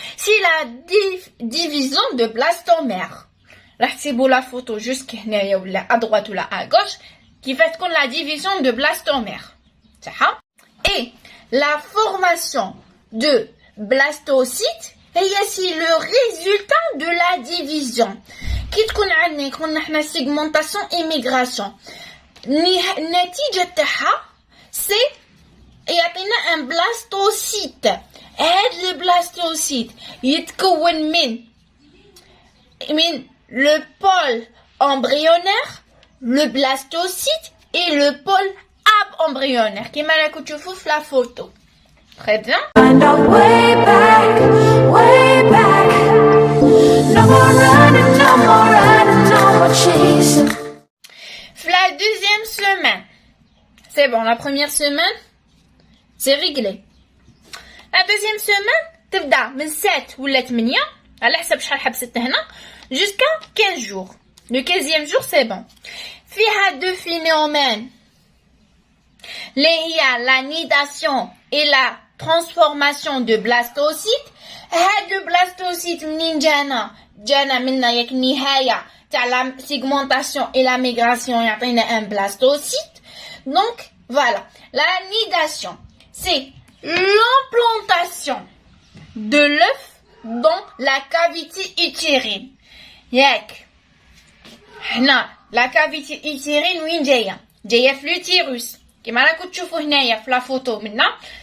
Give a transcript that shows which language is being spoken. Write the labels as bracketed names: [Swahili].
[French] C'est la division de blastomère. [Arabic] راح تسيبوا [French] la photo jusqu'à [Arabic] هنايا ولا [French] à droite [Arabic] ولا [French] à gauche [Arabic] كيف تكون [French] la division de blastomère. [Arabic] صح؟ [French] Et la formation de blastocytes c'est le résultat de la division. [Arabic] كي تكون عندنا يكون احنا [French] segmentation et migration. [Arabic] النتيجة تاعها [French] c'est [Arabic] يعطينا [French] un blastocyte. [Arabic] هذا البلاستوسيت يتكون من [French] le pôle embryonnaire, le blastocyte et le pôle embryonnaire [Arabic] كما راكم تشوفوا في [French] la photo. Très bien. La deuxième semaine, c'est bon, la première semaine, c'est réglé. La deuxième semaine, [Arabic] تبدا من 7 ولا 8 على حسب شحال حبست هنا [French] jusqu'à 15 jours. Le 15e jour c'est bon. [Arabic] فيها [French] deux phénomènes [Arabic] اللي هي [French] la nidation et la transformation de blastocytes. [Arabic] هاد البلاستوسيت منين جانا منا ياك النهاية تاع [French] la segmentation et la migration [Arabic] يعطينا [French] un blastocyte. Donc voilà, la nidation c'est l'implantation de l'œuf dans la cavité utérine. [Arabic] ياك هنا [French] la cavité utérine [Arabic] وين جايه في [French] l'utérus [Arabic] كيما راكم تشوفوا هنايا في لا فوتو منا.